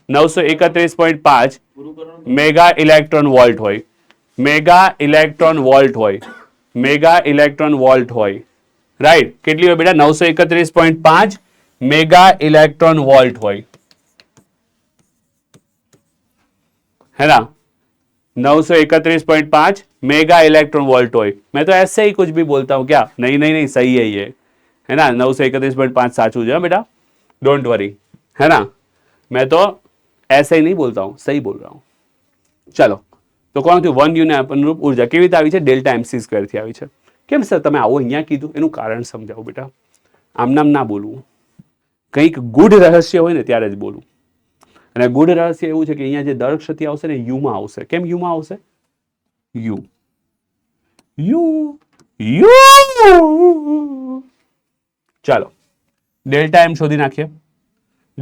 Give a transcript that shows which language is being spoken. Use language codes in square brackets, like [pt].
[gu] 931.5 mega electron volt હોય, mega electron volt હોય, mega electron volt હોય, રાઈટ। કેટલી હોય બેટા? 931.5 મેગા ઇલેક્ટ્રોન वोल्ट હોય, [hi] है ना। 931.5 मेगा इलेक्ट्रॉन वोल्ट હોય। मैं तो ऐसे ही कुछ भी बोलता हूं क्या? नहीं नहीं नहीं, सही है ये, है ना। 931.5 साचू है बेटा, डोंट वरी, है ना। मैं तो ऐसे ही नहीं बोलता हूं, सही बोल रहा हूं। चलो, तो [gu] કોણ થયું? 1U ને અનુરૂપ ઉર્જા કેવી રીતે આવી છે? ડેલ્ટા MC સ્ક્વેર થી આવી છે। કેમ સર તમે આવો અહીંયા કીધું? એનું કારણ સમજાવો બેટા, આમ નામ ના બોલવું, કંઈક ગૂઢ રહસ્ય હોય ને ત્યારે જ બોલવું। અને ગૂઢ રહસ્ય એવું છે કે અહીંયા જે દળ ક્ષતિ આવશે ને યુ માં આવશે। કેમ યુ માં આવશે? યુ યુ યુ ચાલો ડેલ્ટા એમ શોધી નાખીએ।